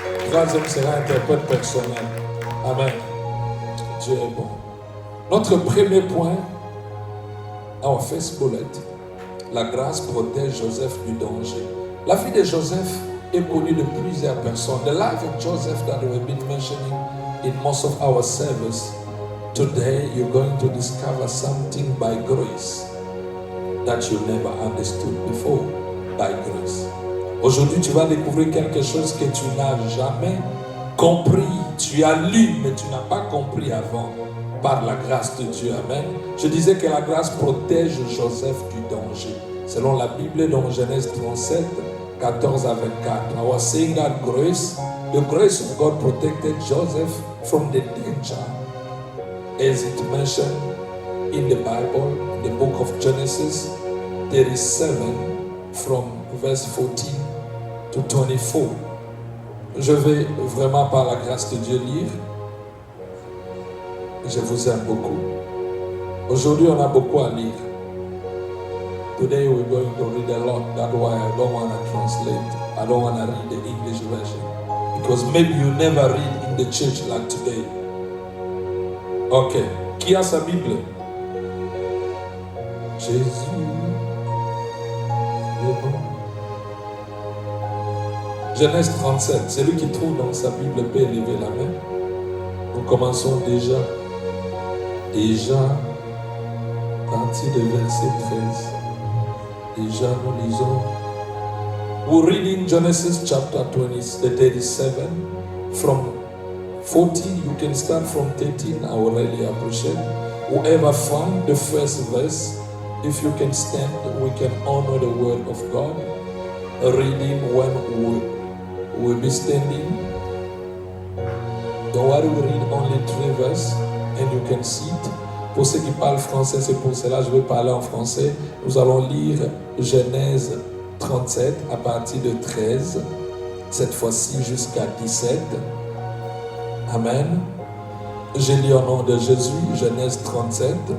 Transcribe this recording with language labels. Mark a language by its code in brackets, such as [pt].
[fr] Troisième sera interprète personnel. Amen. Dieu est bon. Notre premier point, [en] our first bullet, [fr] la grâce protège Joseph du danger. La vie de Joseph est connue de plusieurs personnes. [en] The life of Joseph that we've been mentioning in most of our service. Today you're going to discover something by grace that you never understood before. By grace. [fr] Aujourd'hui tu vas découvrir quelque chose que tu n'as jamais compris. Tu as lu mais tu n'as pas compris avant. Par la grâce de Dieu. Amen. Je disais que la grâce protège Joseph du danger. Selon la Bible dans Genèse 37, 14 à 24. [en] I was saying that the grace of God protected Joseph from the danger. As it mentioned in the Bible, in the book of Genesis 37, from verse 14 to 24. [fr] Je vais vraiment par la grâce de Dieu lire. Je vous aime beaucoup. Aujourd'hui, on a beaucoup à lire. [en] Today, we're going to read a lot. That's why I don't want to translate. I don't want to read the English version. Because maybe you never read in the church like today. [fr] Ok. Qui a sa Bible? Jésus est bon. Genèse 37. Celui qui trouve dans sa Bible peut lever la main. Nous commençons déjà partir du verset 13. Déjà, nous lisons. [en] We're reading Genesis chapter 37. From 14, you can start from 13. I would really appreciate. Whoever find the first verse, if you can stand, we can honor the word of God. Reading when we'll be standing. Don't worry, we read only 3 verses and you can see it. [fr] Pour ceux qui parlent français, c'est pour cela que je vais parler en français. Nous allons lire Genèse 37 à partir de 13, cette fois-ci jusqu'à 17. Amen. J'ai lu au nom de Jésus, Genèse 37.